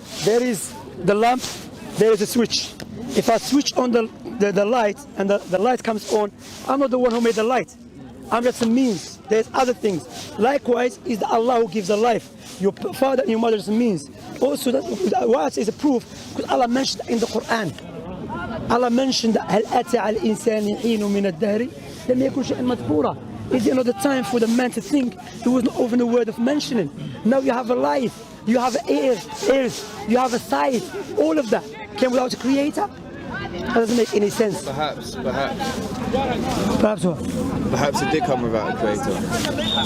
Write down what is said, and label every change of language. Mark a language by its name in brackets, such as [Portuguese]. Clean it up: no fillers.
[English] There is the lamp, there is a switch. If I switch on the light and the light comes on, I'm not the one who made the light. I'm just a means. There's other things. Likewise, is the Allah who gives the life. Your father and your mother is a means. Also, what is a proof? Because Allah mentioned in the Quran. Allah mentioned [Arabic] هل أتى على الإنسان حين من الدهر لم يكن شيئا مذكورا. [English] Is there not the time for the man to think? There was not even a word of mentioning. Now you have a life, you have ears, you have a sight. All of that came without a creator. That doesn't make any sense. Perhaps what? Perhaps it did come without a creator.